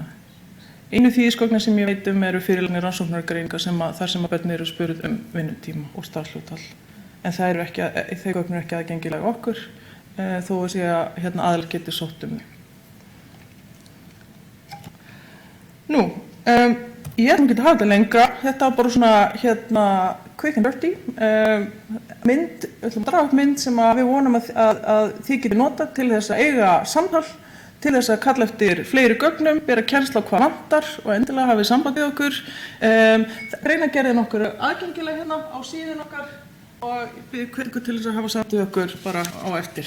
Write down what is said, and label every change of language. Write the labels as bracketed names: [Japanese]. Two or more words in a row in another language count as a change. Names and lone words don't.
[Icelandic] Einu þýðisgögnin sem ég veit eru fyrirliggjandi rannsóknargreiningar þar sem að börn eru spurð vinnutíma og starfshlutfall. En þau gögn eru ekki aðgengileg okkur þó að sé að aðilar geti sótt þau. Nú, ég ætlum ekki að hafa þetta lengra. Þetta var bara svona [English] quick and dirty [Icelandic] mynd, við ætlum að draga upp mynd sem að við vonum að þið getið notað til þess að eiga samtal, til þess að kalla eftir fleiri gögnum, bera kennsl á hvað vantar og endilega hafið samband við okkur. Greinargerðin okkur aðgengileg á síðun okkar og ég bið ykkur til þess að hafa samband við okkur bara á eftir.